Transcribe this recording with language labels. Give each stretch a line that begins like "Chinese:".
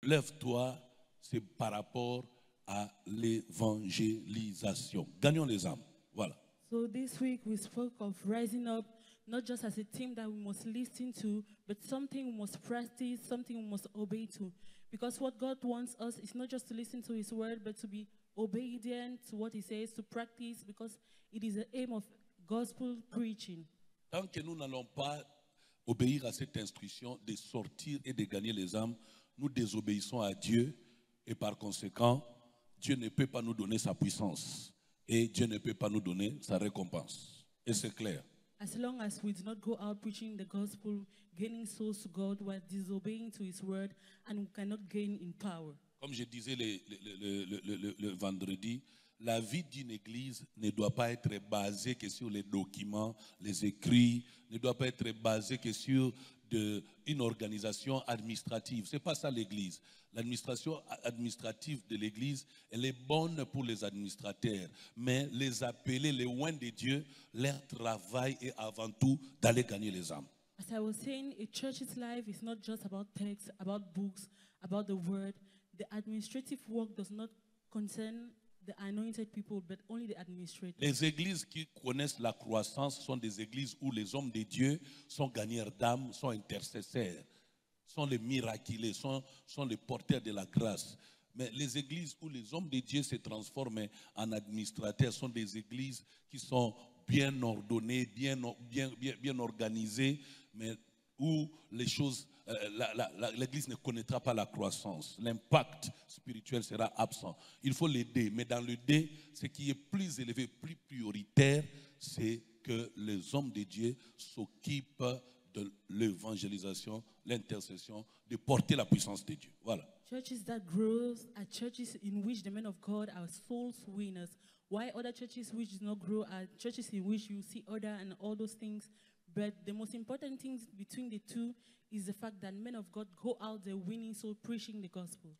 French: lève-toi, c'est par rapport à l'évangélisation. Gagnons les âmes. Voilà.
English: So this week we spoke of rising up, not just as a team that we must listen to, but something we must practice, something we must obey to. Because what God wants us is not just to listen to His word, but to be obedient to what He says, to practice, because it is the aim of gospel preaching.
French: Tant que nous n'allons pas obéir à cette instruction de sortir et de gagner les âmes, nous désobéissons à Dieu et par conséquent, Dieu ne peut pas nous donner sa puissance et Dieu ne peut pas nous donner sa récompense. Et c'est clair.
English: As long as we do not go out preaching the gospel, gaining souls to God, we are disobeying to His word, and we cannot gain in power.
French: Comme je disais le vendredi, la vie d'une église ne doit pas être basée que sur les documents, les écrits, ne doit pas être basée que sur une organisation administrative. Ce n'est pas ça l'église. L'administration administrative de l'église, elle est bonne pour les administrateurs. Mais les appelés, les oins de Dieu, leur travail est avant tout d'aller gagner les âmes.
English: As I was saying, a church's life is not just about texts, about books, about the word. The administrative work does not concern the anointed people, but only the administrators.
French: Les églises qui connaissent la croissance sont des églises où les hommes de Dieu sont gagneurs d'âmes, sont intercesseurs, sont les miraculés, sont les porteurs de la grâce. Mais les églises où les hommes de Dieu se transforment en administrateurs sont des églises qui sont bien ordonnées, bien organisées, mais où les choses, l'église ne connaîtra pas la croissance. L'impact spirituel sera absent. Il faut l'aider, mais dans le dé, ce qui est plus élevé, plus prioritaire, c'est que les hommes de Dieu s'occupent de l'évangélisation, l'intercession, de porter la puissance de Dieu. Voilà.
English: Churches that grow are churches in which the men of God are souls winners. Why other churches which do not grow are churches in which you see order and all those things. But the most important thing between the two is the fact that men of God go out there winning soul, preaching the gospel.